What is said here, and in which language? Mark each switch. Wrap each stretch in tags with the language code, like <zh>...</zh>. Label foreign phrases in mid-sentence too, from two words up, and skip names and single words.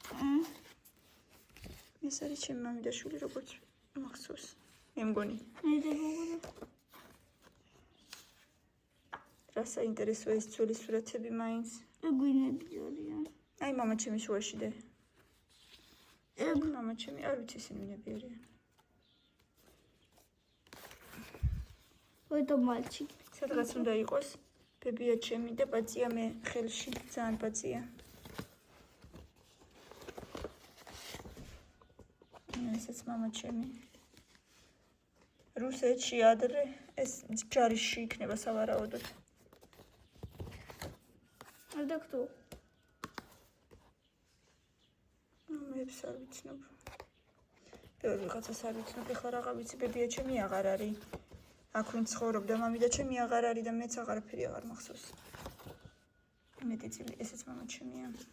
<ka>ეს არის ჩემი მამიდაშვილი, როგორც მახსოვს. მე მგონი. რა საინტერესოა ეს ძველი სურათები მაინც. ეგვინები არიან. აი მამა ჩემი შუაში დე. მამა ჩემი არ ვიცი ისინი ვინები არიან.</ka> <ru>Это мальчик.</ru> <ka>სადღაც უნდა იყოს ბებია ჩემი და პაცია მე ხელში, ძალიან პაცია. ესეც მამა ჩემი. რუსეთში ადრე ეს ჯარიში იქნება სავარაუდოდ.</ka> <ru>Это кто?</ru> <ka>მეებს არ ვიცნობ. ბევრი ვიღაცას არ ვიცნობ, ეხლა რაღა ვიცი, ბებია ჩემი აღარ არის. აქ ვინ ცხოვრობდა, მამიდა ჩემი აღარ არის და მეც აღარაფერი აღარ მახსოვს. მეტი წილი, ესეც მამა ჩემია.</ka>